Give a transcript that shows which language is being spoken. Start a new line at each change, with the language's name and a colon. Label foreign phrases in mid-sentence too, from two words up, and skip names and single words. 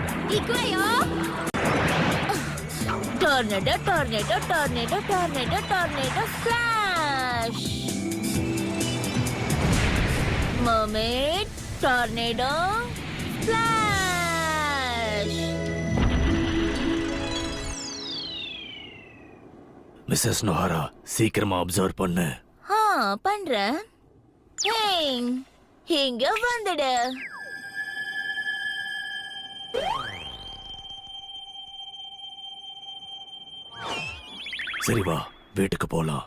Japanese: Ikuayo!
English: Tornado, tornado, tornado, tornado, tornado, flash! Mermaid, tornado, flash!
Tamil: மிஸ்ஸஸ் நோஹரா சீக்கிரமா அப்சர்வ் பண்ணு. பண்றேன். இங்க வந்துடு. சரி வா, வீட்டுக்கு போலாம்.